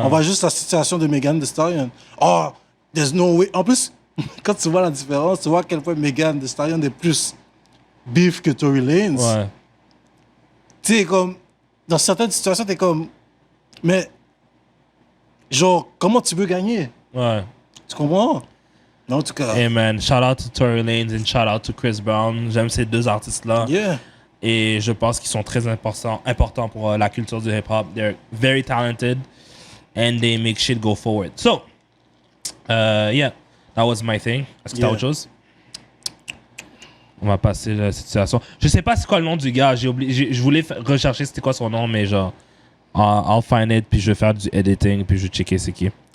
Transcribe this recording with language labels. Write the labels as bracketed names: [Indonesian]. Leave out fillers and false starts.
[French] On voit juste la situation de Megan Thee Stallion. Oh, there's no way. En plus, quand tu vois la différence, tu vois à quel point Megan Thee Stallion est plus beef que Tory Lanez. Ouais. Tu sais, comme, dans certaines situations, t'es comme, mais, genre, comment tu veux gagner? Ouais. Tu comprends? Mais en tout cas, [English] Hey man, shout out to Tory Lanez and shout out to Chris Brown. [French] J'aime ces deux artistes-là. [English] yeah. [French] Et je pense qu'ils sont très importants pour la culture du hip-hop. [English] They're very talented and they make shit go forward. So, yeah, that was my thing. [French] Est-ce que t'as [English] Yeah. [French] autre chose? On va passer la situation. Je sais pas c'est quoi le nom du gars. Je voulais rechercher c'était quoi son nom, mais genre, I'll find it, puis je vais faire du editing, puis je vais checker c'est qui.